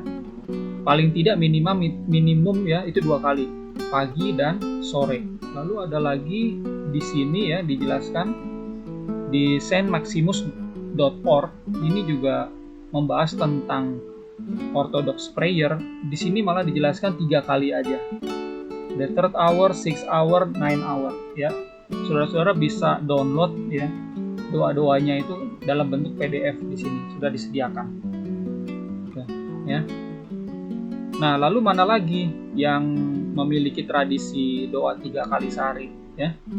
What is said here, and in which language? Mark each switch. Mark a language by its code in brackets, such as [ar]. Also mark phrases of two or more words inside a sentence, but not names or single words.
[id] Paling tidak minimum ya itu 2 kali, pagi dan sore. Lalu ada lagi di sini ya dijelaskan di saintmaximus.org, ini juga membahas tentang [en] Orthodox prayer. [id] Di sini malah dijelaskan 3 kali aja. [en] The 3rd hour, 6th hour, 9th hour ya. [id] Saudara-saudara bisa download ya doa-doanya itu dalam bentuk PDF di sini sudah disediakan. Ya. Nah, lalu mana lagi yang memiliki tradisi doa 3 kali sehari ya?